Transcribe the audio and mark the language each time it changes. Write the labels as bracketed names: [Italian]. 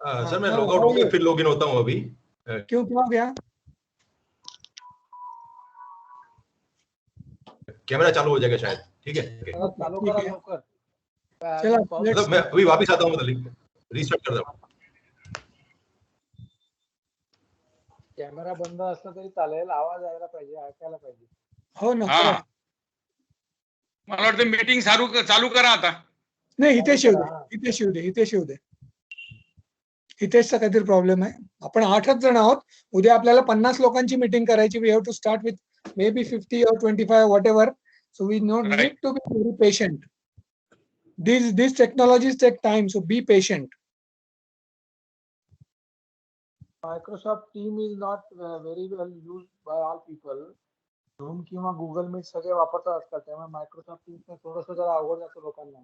[Hindi] Sir मैं log out होकर फिर लॉगिन होता हूँ अभी. क्यों क्या हो गया? कैमरा चालू हो जाएगा शायद. ठीक है. [Marathi] चालू करा लवकर. [Hindi] चलो, मतलब मैं अभी वापस आता हूँ, मतलब रीस्टार्ट कर रहा हूँ. [Marathi] कॅमेरा बंद असला तरी चालेल, आवाज यायला पाहिजे, ऐकायला पाहिजे. हो ना. [Hindi] हाँ. [Marathi] मला वाटतं मीटिंग चालू करा आता. नाही, हितेश येऊ दे. हितेशचा काहीतरी प्रॉब्लेम आहे. आपण 8च जण आहोत. उद्या आपल्याला 50 लोकांची मीटिंग करायची. [English] We have to start with maybe 50 or 25, whatever. So we need to be very patient. These technologies take time, so be patient. Microsoft Team is not very well used by all people. [Marathi] Zoom किंवा Google Meet सगळे वापरतात आजकाल. त्यामुळे Microsoft Teams थोडंसं जरा अवघड जातं लोकांना.